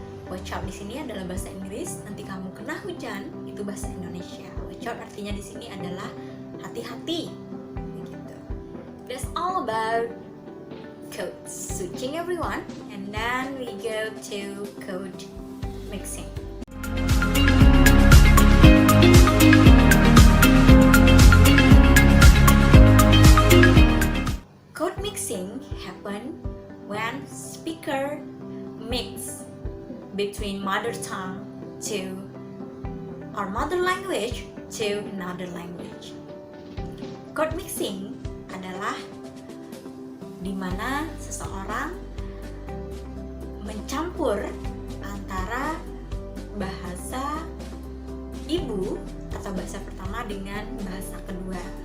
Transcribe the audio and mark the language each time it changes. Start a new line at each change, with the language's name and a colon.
English: Watch out
Indonesian: di sini adalah bahasa Inggris, nanti kamu kena hujan itu bahasa Indonesia.
English: Watch out
Indonesian: artinya di sini adalah hati-hati. Begitu.
English: That's all about code switching, everyone, and then we go to code mixing. Code mixing happen when speaker mix between mother tongue to our mother language to another language.
Indonesian: Code mixing adalah di mana seseorang mencampur antara bahasa ibu atau bahasa pertama dengan bahasa kedua.